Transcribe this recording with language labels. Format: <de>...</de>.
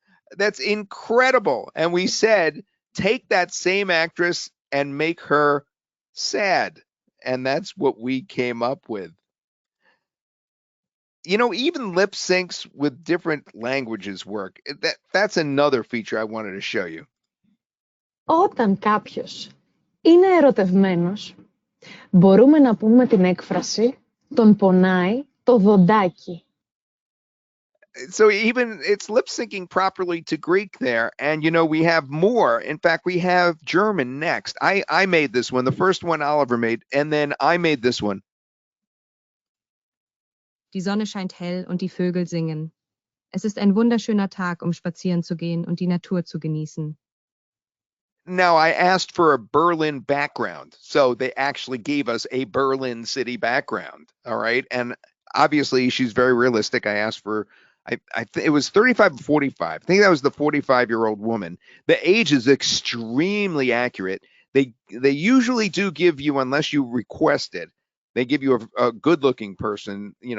<en>That's incredible. And we said, take that same actress and make her sad. And that's what we came up with. Even lip syncs with different languages work. That's another feature I wanted to show you.</en> <el>Όταν κάποιος είναι ερωτευμένος, μπορούμε να πούμε την έκφραση «τον πονάει το δοντάκι».</el> <en>So even it's lip syncing properly to Greek there. And, we have more. In fact, we have German next. I made this one. The first one Oliver made. And then I made this one.</en> <de>Die Sonne scheint hell und die Vögel singen. Es ist ein wunderschöner Tag, spazieren zu gehen und die Natur zu genießen.</de> <en>Now, I asked for a Berlin background. So they actually gave us a Berlin city background. All right. And Obviously, she's very realistic. I asked for, it was 35 to 45. I think that was the 45-year-old woman. The age is extremely accurate. They usually do give you, unless you request it, they give you a good-looking person.</en>